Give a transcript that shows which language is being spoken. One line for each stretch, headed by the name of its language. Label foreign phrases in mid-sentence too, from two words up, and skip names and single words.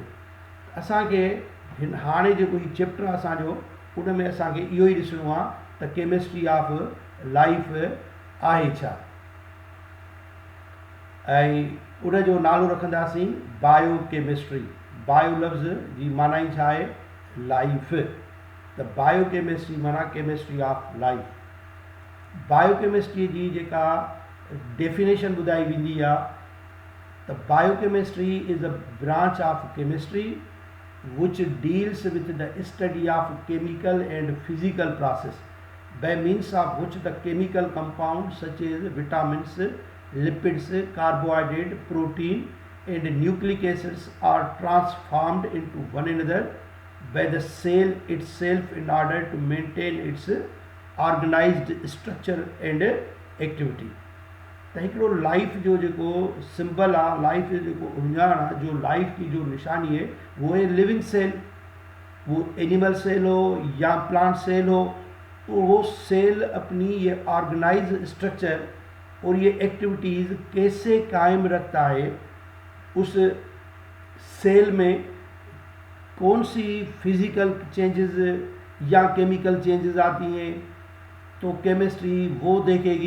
Sindhi: असांखे हाणे जेको ही चैप्टर आहे असांजो, उन में असांखे इहो ई ॾिसणो आहे त
English: chemistry of life
Sindhi: आहे छा, ऐं उन जो नालो रखंदासीं बायो केमिस्ट्री। बायो लफ़्ज़ जी माना ई छा आहे, लाइफ। त बायो केमिस्ट्री माना
English: chemistry of life.
Sindhi: बायो केमिस्ट्री जी जेका डेफिनेशन ॿुधाई वेंदी आहे त
English: bio chemistry is a branch of केमिस्ट्री which deals with the study of chemical and physical process by means of which the chemical compounds such as vitamins, lipids, carbohydrate, protein and nucleic acids are transformed into one another by the cell itself in order to maintain its organized structure and activity।
Sindhi: त हिकिड़ो लाइफ जो जेको सिंबल आहे, लाइफ जो जेको उञाण आहे,
Hindi: जो लाइफ की जो निशानी है वो है
English: living cell.
Hindi: वो
English: animal cell
Hindi: हो या
English: plant cell
Hindi: हो, तो वो सेल अपनी ये
English: organize structure
Hindi: और ये एक्टिविटीज़ कैसे कायम रखता है, उस सेल में कौन सी
English: physical changes
Hindi: या
English: chemical changes
Hindi: आती हैं, तो केमिस्ट्री वो देखेगी।